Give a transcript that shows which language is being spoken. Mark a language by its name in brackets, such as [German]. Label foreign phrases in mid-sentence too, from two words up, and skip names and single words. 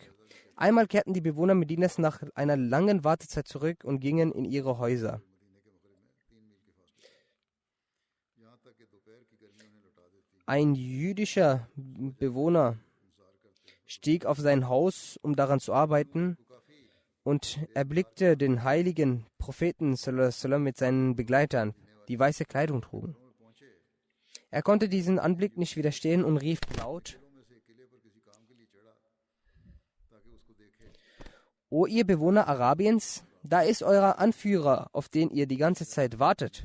[German] Einmal kehrten die Bewohner Medinas nach einer langen Wartezeit zurück und gingen in ihre Häuser. Ein jüdischer Bewohner stieg auf sein Haus, um daran zu arbeiten, und erblickte den heiligen Propheten [Arabic] صلى الله عليه وسلم [German] mit seinen Begleitern, die weiße Kleidung trugen. Er konnte diesen Anblick nicht widerstehen und rief laut: O ihr Bewohner Arabiens, da ist euer Anführer, auf den ihr die ganze Zeit wartet.